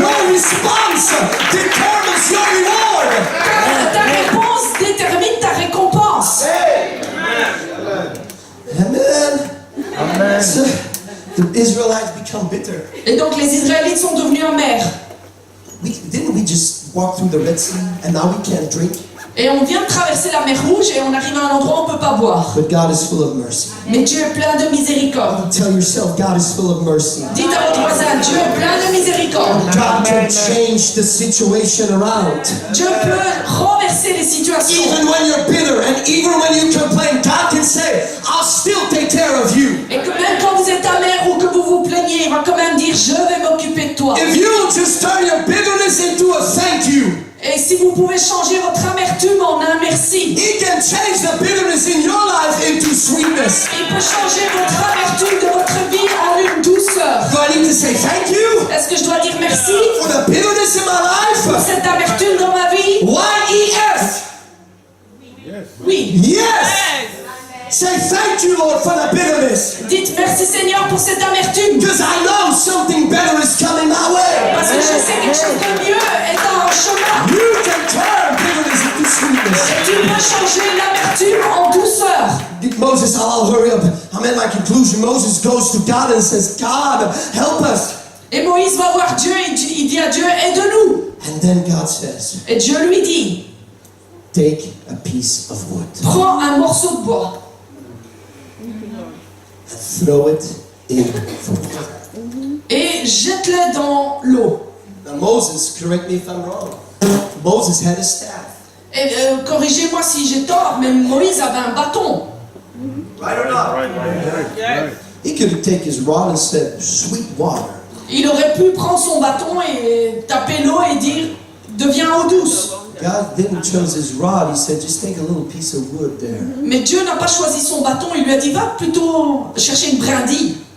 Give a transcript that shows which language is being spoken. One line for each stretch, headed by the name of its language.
English: Your response determines your reward.
French: Ta réponse détermine ta récompense.
English: Amen. So, the Israelites become bitter.
French: Et donc les Israélites sont devenus amers.
English: Didn't we just walk through the Red Sea and now we can't drink?
French: Et on vient de traverser la mer Rouge et on arrive à un endroit où on ne peut pas boire.
English: But God is full of mercy.
French: Mais Dieu est plein de miséricorde.
English: Tell yourself, God is full of mercy.
French: Dites à votre voisin, Dieu est plein de miséricorde.
English: God can change the situation around.
French: Dieu peut renverser les situations.
English: Even when you're bitter and even when you complain, God can say, I'll still take care of you.
French: Et que même quand vous êtes amer ou que vous vous plaignez, il va quand même dire, je vais m'occuper de toi.
English: If you just turn your bitterness into a thank you,
French: Et si vous pouvez changer votre amertume en un merci,
English: He can change the bitterness in your life into sweetness.
French: il peut changer votre amertume de votre vie en une douceur.
English: Do I need to say thank you
French: Est-ce que je dois dire merci
English: for the bitterness in my
French: pour
English: life?
French: cette amertume dans ma vie?
English: Y-E-S.
French: Oui.
English: Yes. Say thank you, Lord, for the bitterness.
French: Dites merci Seigneur pour cette amertume.
English: Because I know something better is coming my way.
French: Parce que je sais quelque chose de mieux est en chemin.
English: You can turn bitterness into sweetness.
French: Et tu peux changer l'amertume en douceur.
English: Moses, I'll hurry up. I'm at my conclusion. Moses goes to God and says, God, help us.
French: Et Moïse va voir Dieu et il dit à Dieu, aide-nous.
English: And then God says,
French: Et Dieu lui dit,
English: take a piece of wood
French: prends un morceau de bois
English: and throw it in the water.
French: et jette-le dans l'eau.
English: Now Moses, correct me if I'm wrong. Moses had a staff.
French: Et corrigez-moi si j'ai tort, mais Moïse avait un bâton.
English: Right or not? He could take his rod and said, sweet water.
French: Il aurait pu prendre son bâton et taper l'eau et dire, deviens eau douce.
English: God didn't choose his rod. He said, just take a little piece of wood there
French: Mais Dieu n'a pas choisi son bâton, il lui a dit va plutôt chercher une brindille